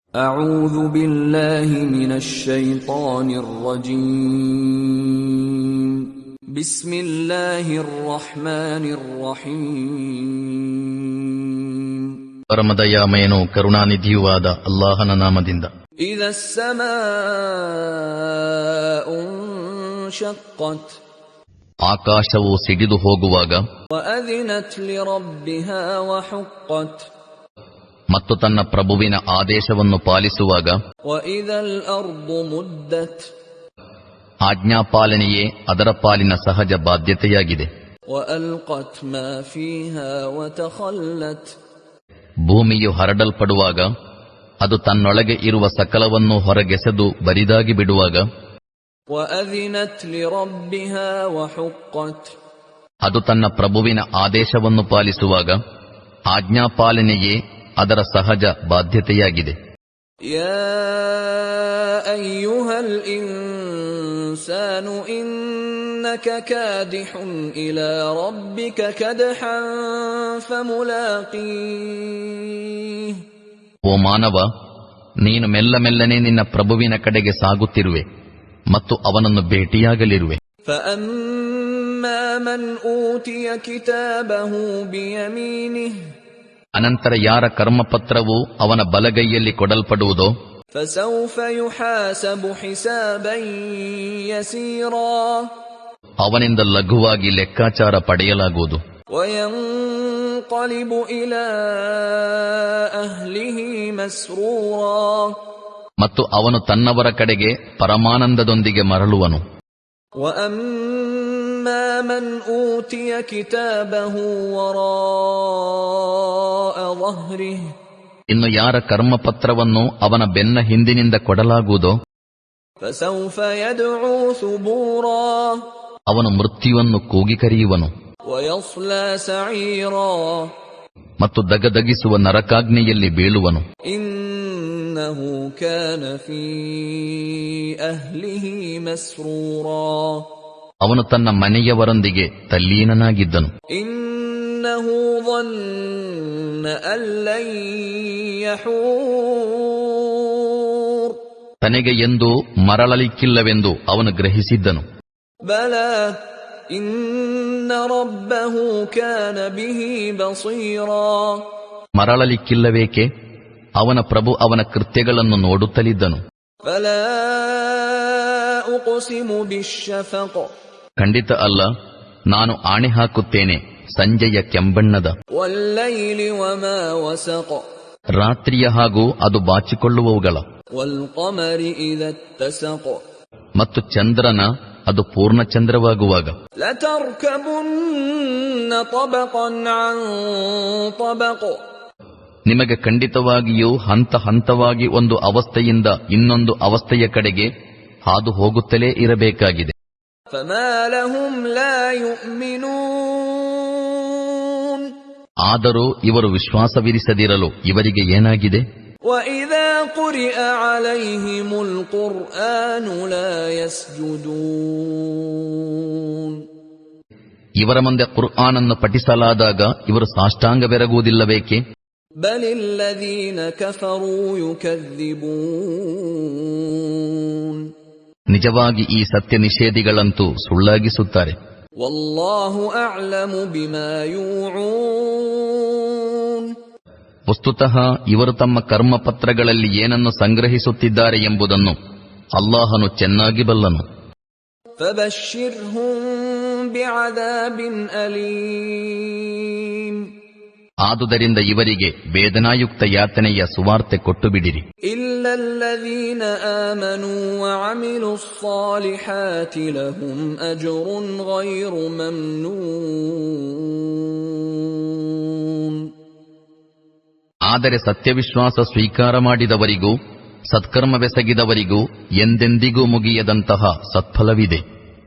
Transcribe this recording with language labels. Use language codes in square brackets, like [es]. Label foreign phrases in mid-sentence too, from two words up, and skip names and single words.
[ar] أعوذ بالله من الشيطان الرجيم بسم الله الرحمن الرحيم [kn] ಪರಮದಯಾಮಯನೂ ಕರುಣಾನಿಧಿಯೂ ಆದ ಅಲ್ಲಾಹನ ನಾಮದಿಂದ. [ar] إذا السماء انشقت [kn] ಆಕಾಶವು ಸಿಡಿದು ಹೋಗುವಾಗ, [ar] وأذنت لربها وحقت [kn] ಮತ್ತು ತನ್ನ ಪ್ರಭುವಿನ ಆದೇಶವನ್ನು ಪಾಲಿಸುವಾಗ, [ar] وإذا الأرض مدت [kn] ಆಜ್ಞಾಪಾಲನೆಯೇ ಅದರ ಪಾಲಿನ ಸಹಜ ಬಾಧ್ಯತೆಯಾಗಿದೆ. [ar] وألقت ما فيها وتخلت [kn] ಭೂಮಿಯು ಹರಡಲ್ಪಡುವಾಗ, ಅದು ತನ್ನೊಳಗೆ ಇರುವ ಸಕಲವನ್ನು ಹೊರಗೆಸೆದು ಬರಿದಾಗಿ ಬಿಡುವಾಗ, [ar] وأذنت لربها وحقت [kn] ಅದು ತನ್ನ ಪ್ರಭುವಿನ ಆದೇಶವನ್ನು ಪಾಲಿಸುವಾಗ, ಆಜ್ಞಾಪಾಲನೆಯೇ ಅದರ ಸಹಜ ಬಾಧ್ಯತೆಯಾಗಿದೆ. [ar] يا أيها الإنسان إنك كادح إلى ربك كدحا فملاقيه [kn] ಓ ಮಾನವ, ನೀನು ಮೆಲ್ಲ ಮೆಲ್ಲನೆ ನಿನ್ನ ಪ್ರಭುವಿನ ಕಡೆಗೆ ಸಾಗುತ್ತಿರುವೆ ಮತ್ತು ಅವನನ್ನು ಭೇಟಿಯಾಗಲಿರುವೆ. [ar] فأما من أوتي كتابه بيمينه [kn] ಅನಂತರ ಯಾರ ಕರ್ಮಪತ್ರವು ಅವನ ಬಲಗೈಯಲ್ಲಿ ಕೊಡಲ್ಪಡುವುದೋ, [ar] فسوف يحاسب حسابا يسيرا [kn] ಅವನಿಂದ ಲಘುವಾಗಿ ಲೆಕ್ಕಾಚಾರ ಪಡೆಯಲಾಗುವುದು. [ar] وينقلب إلى أهله مسرورا [kn] ಮತ್ತು ಅವನು ತನ್ನವರ ಕಡೆಗೆ ಪರಮಾನಂದದೊಂದಿಗೆ ಮರಳುವನು. [ar] وأما من أوتي كتابه وراء ظهره [kn] ಇನ್ನು ಯಾರ ಕರ್ಮಪತ್ರವನ್ನು ಅವನ ಬೆನ್ನ ಹಿಂದಿನಿಂದ ಕೊಡಲಾಗುವುದೋ, [ar] فسوف يدعو ثبورا [kn] ಅವನು ಮೃತ್ಯುವನ್ನು ಕೂಗಿ ಕರೆಯುವನು [ar] ويصلى سعيرا [kn] ಮತ್ತು ದಗದಗಿಸುವ ನರಕಾಗ್ನಿಯಲ್ಲಿ ಬೀಳುವನು. [ar] إنه كان في أهله مسرورا [kn] ಅವನು ತನ್ನ ಮನೆಯವರೊಂದಿಗೆ ತಲ್ಲೀನನಾಗಿದ್ದನು. [ar] إنه ظن أن لن يحور [kn] ತನಗೆ ಎಂದೂ ಮರಳಲಿಕ್ಕಿಲ್ಲವೆಂದು ಅವನು ಗ್ರಹಿಸಿದ್ದನು. [ar] بلى إن ربه كان به بصيرا [kn] ಮರಳಲಿಕ್ಕಿಲ್ಲವೇಕೆ? ಅವನ ಪ್ರಭು ಅವನ ಕೃತ್ಯಗಳನ್ನು ನೋಡುತ್ತಲಿದ್ದನು. [ar] فلا أقسم بالشفق [kn] ಖಂಡಿತ ಅಲ್ಲ, ನಾನು ಆಣೆ ಹಾಕುತ್ತೇನೆ ಸಂಜೆಯ ಕೆಂಬಣ್ಣದ, [ar] والليل وما وسق [kn] ರಾತ್ರಿಯ ಹಾಗೂ ಅದು ಬಾಚಿಕೊಳ್ಳುವವುಗಳ, [ar] والقمر إذا اتسق [kn] ಮತ್ತು ಚಂದ್ರನ ಅದು ಪೂರ್ಣಚಂದ್ರವಾಗುವಾಗ. [ar] لتركبن طبقا عن طبق [kn] ನಿಮಗೆ ಖಂಡಿತವಾಗಿಯೂ ಹಂತ ಹಂತವಾಗಿ ಒಂದು ಅವಸ್ಥೆಯಿಂದ ಇನ್ನೊಂದು ಅವಸ್ಥೆಯ ಕಡೆಗೆ ಹಾದು ಹೋಗುತ್ತಲೇ ಇರಬೇಕಾಗಿದೆ. [ar] فما لهم لا يؤمنون [kn] ಆದರೂ ಇವರು ವಿಶ್ವಾಸವಿರಿಸದಿರಲು ಇವರಿಗೆ ಏನಾಗಿದೆ? [ar] وإذا قرئ عليهم القرآن لا يسجدون [kn] ಇವರ ಮುಂದೆ ಕುರ್ಆನನ್ನು ಪಠಿಸಲಾದಾಗ ಇವರು ಸಾಷ್ಟಾಂಗವೆರಗುವುದಿಲ್ಲವೇಕೆ? [ar] بل الذين كفروا يكذبون [kn] ನಿಜವಾಗಿ ಈ ಸತ್ಯ ನಿಷೇಧಿಗಳಂತೂ ಸುಳ್ಳಾಗಿಸುತ್ತಾರೆ. [ar] والله أعلم بما يوعون [kn] ವಸ್ತುತಃ ಇವರು ತಮ್ಮ ಕರ್ಮಪತ್ರಗಳಲ್ಲಿ ಏನನ್ನು ಸಂಗ್ರಹಿಸುತ್ತಿದ್ದಾರೆ ಎಂಬುದನ್ನು ಅಲ್ಲಾಹನು ಚೆನ್ನಾಗಿ ಬಲ್ಲನು. [ar] فبشرهم بعذاب أليم [kn] ಆದುದರಿಂದ ಇವರಿಗೆ ವೇದನಾಯುಕ್ತ ಯಾತನೆಯ ಸುವಾರ್ತೆ ಕೊಟ್ಟು ಬಿಡಿರಿ. [ar] إلا الذين آمنوا وعملوا الصالحات لهم أجر غير ممنون [kn] ಆದರೆ ಸತ್ಯವಿಶ್ವಾಸ ಸ್ವೀಕಾರ ಮಾಡಿದವರಿಗೂ ಸತ್ಕರ್ಮವೆಸಗಿದವರಿಗೂ ಎಂದೆಂದಿಗೂ ಮುಗಿಯದಂತಹ ಸತ್ಫಲವಿದೆ.